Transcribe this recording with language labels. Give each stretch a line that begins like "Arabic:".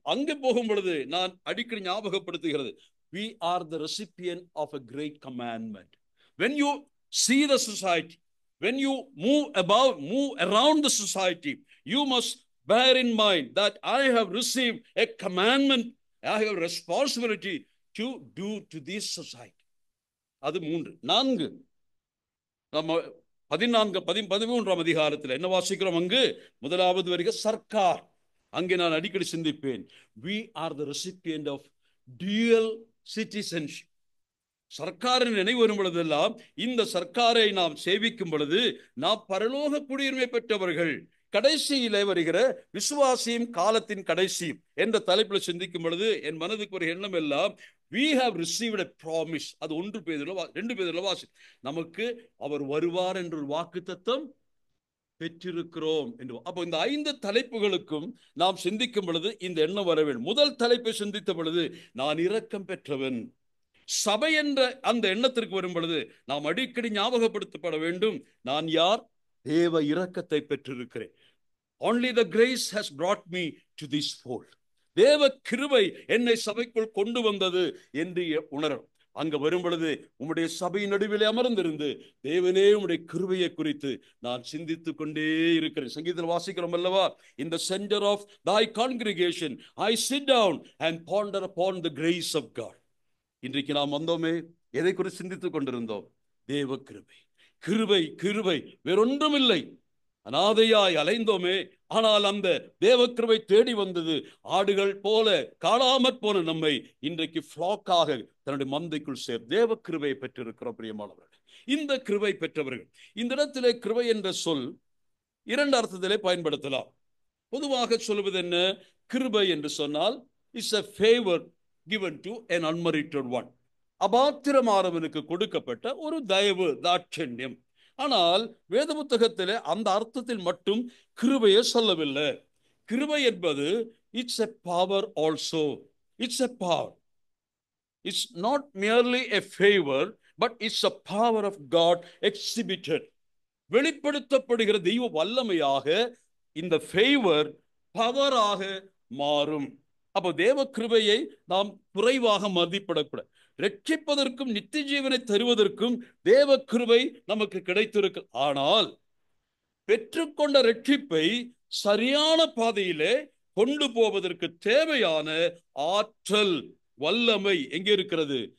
Tamil: அங்கே போகும் பொழுது நான் அடிக்கடி ஞாபகப்படுத்துகிறது,
English: we are the recipient of a great commandment. When you see the society, when you move around the society, you must bear in mind that I have received a commandment, I have a responsibility to do to this society.
Tamil: அது 3. 4 நம்ம 13ஆம் அதிகாரத்தில் என்ன வாசிக்கிறோம்? அங்கு முதலாவது வருகிற சர்க்கார். அங்கே நான் அடிக்கடி சிந்திப்பேன்,
English: we are the recipient of dual citizenship.
Tamil: சர்க்காரின் நினைவு வரும் பொழுதெல்லாம் இந்த சர்க்காரை நாம் சேவிக்கும் பொழுது நாம் பரலோக குடியுரிமை பெற்றவர்கள். கடைசியிலே வருகிற விசுவாசியும் காலத்தின் கடைசியும் என்ற தலைப்பில் சிந்திக்கும் பொழுது என் மனதுக்கு ஒரு எண்ணம் எல்லாம்,
English: we have received a promise.
Tamil: அது 1 பேதுருல 2 பேதுருல வாசி, நமக்கு அவர் வருவார் என்ற ஒரு வாக்குத்தத்தம் பெற்றிருக்கிறோம் என்று. அப்போ இந்த 5 தலைப்புகளுக்கும் நாம் சிந்திக்கும் பொழுது இந்த எண்ணம் வர வேண்டும். முதல் தலைப்பை சிந்தித்த பொழுது நான் இரக்கம் பெற்றவன். சபை என்ற அந்த எண்ணத்திற்கு வரும் பொழுது நாம் அடிக்கடி ஞாபகப்படுத்தப்பட வேண்டும், நான் யார்? தேவ இரக்கத்தை பெற்றிருக்கிறேன்.
English: Only the grace has brought me to this fold.
Tamil: தேவ கிருபை என்னை சபைக்குள் கொண்டு வந்தது என்று உணரும். அங்க வரும் பொழுது உம்முடைய சபையின் நடுவிலே அமர்ந்திருந்து தேவனே உம்முடைய கிருபையை குறித்து நான் சிந்தித்துக் கொண்டே இருக்கிறேன். சங்கீதத்தில் வாசிக்கிறோம் அல்லவா,
English: in the center of thy congregation I sit down and ponder upon the grace of God.
Tamil: இன்றைக்கு நாம் வந்தோமே, எதை குறித்து சிந்தித்துக் கொண்டிருந்தோம்? தேவ கிருபை. கிருபை கிருபை வேறொன்றும் இல்லை. அனாதையாய் அலைந்தோமே, ஆனால் அந்த தேவ கிருபை தேடி வந்தது. ஆடுகள் போல காணாமற் போன நம்மை இன்றைக்கு ஃப்ளாக்காக தன்னுடைய மந்தைக்குள் தேவ கிருபையை பெற்றிருக்கிறோம். பிரியமானவர்கள், இந்த கிருபை பெற்றவர்கள், இந்த இடத்திலே கிருபை என்ற சொல் 2 அர்த்தத்திலே பயன்படுத்தலாம். பொதுவாக சொல்வது என்ன? கிருபை என்று சொன்னால்
English: It's a favor given to an unmerited one.
Tamil: அபாத்திரமானவனுக்கு கொடுக்கப்பட்ட ஒரு தயவு, தாட்சண்யம். ஆனால் வேத புத்தகத்திலே அந்த அர்த்தத்தில் மட்டும் கிருபையை சொல்லவில்லை. கிருபை என்பது
English: It's a power also. It's a power. It's not merely a favor, but it's a power of God exhibited.
Tamil: வெளிப்படுத்தப்படுகிற தெய்வ வல்லமையாக இந்த ஃபேவர் பவராக மாறும். அப்போ தேவ கிருபையை நாம் குறைவாக மதிப்பிடக்கூடாது. ரட்சிப்பதற்கும் நித்திய ஜீவனை தருவதற்கும் தேவ கிருபை நமக்கு கிடைத்திருக்கு. ஆனால் பெற்றுக்கொண்ட ரட்சிப்பை சரியான பாதையிலே கொண்டு போவதற்கு தேவையான ஆற்றல், வல்லமை எங்கே இருக்கிறது?